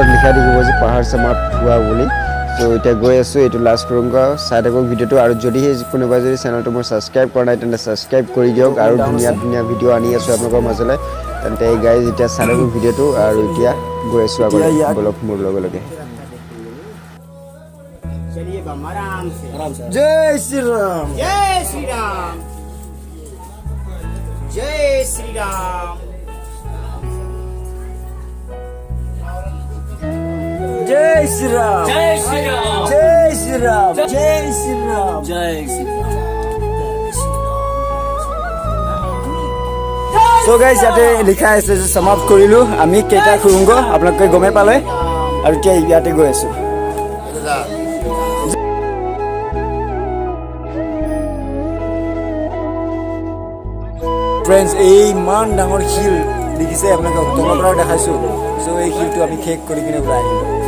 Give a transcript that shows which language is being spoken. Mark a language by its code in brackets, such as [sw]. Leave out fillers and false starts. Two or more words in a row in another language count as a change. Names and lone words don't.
[as] লিখা দেখিব যে পাহাৰ সমাপ্ত হোৱা বুলি চ' এতিয়া গৈ আছোঁ এইটো লাষ্ট খুৰুংগ চাই থাকক ভিডিঅ'টো আৰু যদিহে কোনোবাই যদি চেনেলটো মোৰ ছাবস্ক্ৰাইব কৰা নাই তেন্তে ছাবস্ক্ৰাইব কৰি দিয়ক আৰু ধুনীয়া ধুনীয়া ভিডিঅ' আনি আছোঁ আপোনালোকৰ মাজলৈ তেন্তে এই গাইজ এতিয়া চাই থাকক ভিডিঅ'টো আৰু এতিয়া গৈ আছোঁ আগলৈ বলক মোৰ লগে লগে [hi] चलिए बाबा आराम से [as] জয় শ্ৰী ৰাম [hi] जय श्री राम जय श्री राम [as] জয় শ্ৰী ৰাম [hi] जय श्री राम [as] জয় শ্ৰী ৰাম জয় শ্ৰী ৰাম [hi] जय श्री [as] চ' গাইজ ইয়াতে লিখা আছে যে সমাপ্ত কৰিলোঁ আমি কেইটা খুৰুংগ আপোনালোকে গমেই পালে আৰু এতিয়া ইয়াতে গৈ আছোঁ ফ্ৰেণ্ডছ এই ইমান ডাঙৰ শিল দেখিছে আপোনালোকে তলৰ পৰাও দেখাইছোঁ চ' এই শিলটো আমি শেষ কৰি কিনে ওলাই আহিলোঁ